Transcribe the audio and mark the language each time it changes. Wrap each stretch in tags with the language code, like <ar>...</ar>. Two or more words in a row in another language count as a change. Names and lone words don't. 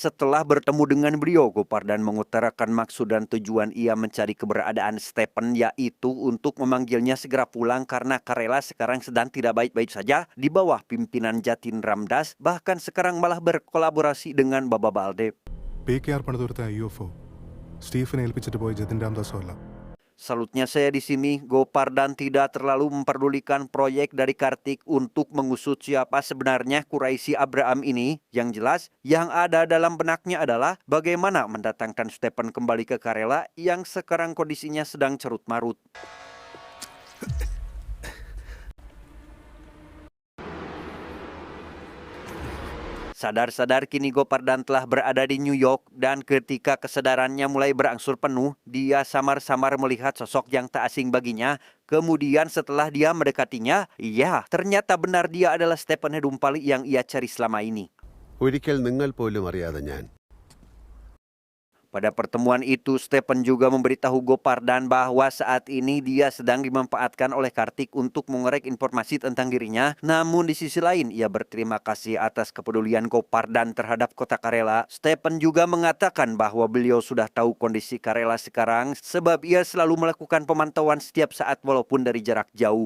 <id>Setelah bertemu dengan beliau, Gopardan mengutarakan maksud dan tujuan ia mencari keberadaan Stephen, yaitu untuk memanggilnya segera pulang karena Karela sekarang sedang tidak baik-baik saja di bawah pimpinan Jatin Ramdas, bahkan sekarang malah berkolaborasi dengan Baba Baldeb.</id> <ml>PKR പണിതുകൊടുത്ത UFO സ്റ്റീഫനെ ഏൽപ്പിച്ചിട്ട് പോയി ജതിൻ രാംദാസോ അല്ല.</ml> <id>Salutnya saya di sini, Gopardan tidak terlalu memperdulikan proyek dari Kartik untuk mengusut siapa sebenarnya Quraisy Abraham ini. Yang jelas, yang ada dalam benaknya adalah bagaimana mendatangkan Stephen kembali ke Karela yang sekarang kondisinya sedang carut-marut. Sadar-sadar kini Gopardan telah berada di New York dan ketika kesadarannya mulai berangsur penuh, dia samar-samar melihat sosok yang tak asing baginya. Kemudian setelah dia mendekatinya, iya, ternyata benar dia adalah Stephen Nedumpali yang ia cari selama ini.</id> <ml>ഒരിക്കൽ നിങ്ങൾ പോലും അറിയാതെ ഞാൻ</ml> <id>Pada pertemuan itu, Stephen juga memberitahu Gopardan bahwa saat ini dia sedang dimanfaatkan oleh Kartik untuk mengorek informasi tentang dirinya. Namun di sisi lain, ia berterima kasih atas kepedulian Gopardan terhadap kota Karela. Stephen juga mengatakan bahwa beliau sudah tahu kondisi Karela sekarang sebab ia selalu melakukan pemantauan setiap saat walaupun dari jarak jauh.</id>